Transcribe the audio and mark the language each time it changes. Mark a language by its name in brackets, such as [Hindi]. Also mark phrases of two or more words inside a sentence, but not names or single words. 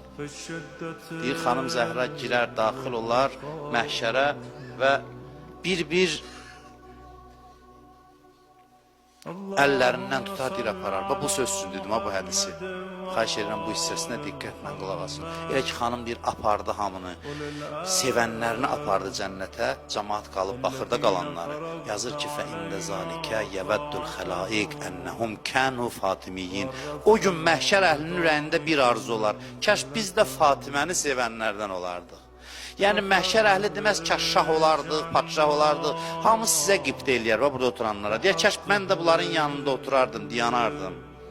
[Azerbaijani] Deyir, xanım Zəhra girər, daxil olar məhşərə və bir-bir əllərindən tutar, deyir, aparar. Bu söz üçün dedim, bu hədisi. Xahiş edirəm, bu hissəsinə diqqətlə qulaq asın. Elə ki, xanım deyir, apardı hamını, sevənlərini apardı cənnətə, cəmaat qalıb baxırda qalanları. Yazır ki, [Arabic] فَاِنَّ ذَٰلِكَ يَوَدُّ الْخَلَائِقِ اَنَّهُمْ كَانُوا فَاتِمِيِّينَ [Azerbaijani] O gün məhşər əhlinin ürəyində bir arzu olar. Kəş biz də Fatiməni sevənlərdən olardıq. Yəni, məhşər əhli deməz, kəş şah olardıq, padşah olardıq. Hamı sizə qibt eləyər, burada oturanlara. Deyər, kəş mən də bunların yanında oturardım, diyanardım.